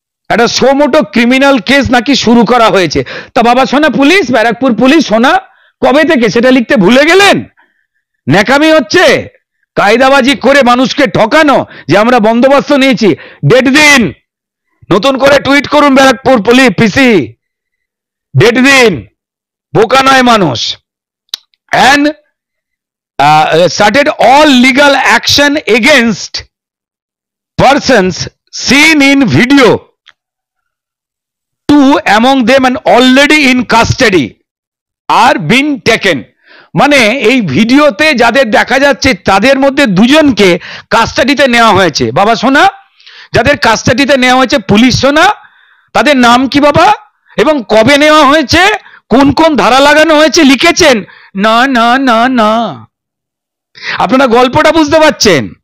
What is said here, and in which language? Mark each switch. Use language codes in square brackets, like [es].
[bn] একটা সো মোটো criminal case নাকি শুরু করা হয়েছে। তা বাবা সোনা পুলিশ, ব্যারাকপুর পুলিশ সোনা, কবে থেকে সেটা লিখতে ভুলে গেলেন? ন্যাকামি হচ্ছে, কায়দাবাজি করে মানুষকে ঠকানো যে আমরা বন্দোবস্ত নিয়েছি। ডেট দিন, নতুন করে টুইট করুন ব্যারাকপুর পুলিশ পিসি, ডেট দিন, বোকা নয় মানুষ। [en] and started all legal action against persons seen in video, two among them and already in custody are being taken। [bn] মানে এই ভিডিওতে যাদের দেখা যাচ্ছে তাদের মধ্যে দুজনকে কাস্টাডিতে নেওয়া হয়েছে। বাবা সোনা, যাদের কাস্টাডিতে নেওয়া হয়েছে পুলিশ সোনা, তাদের নাম কি বাবা, এবং কবে নেওয়া হয়েছে, কোন কোন ধারা লাগানো হয়েছে লিখেছেন? না না না না, আপনারা গল্পটা বুঝতে পারছেন?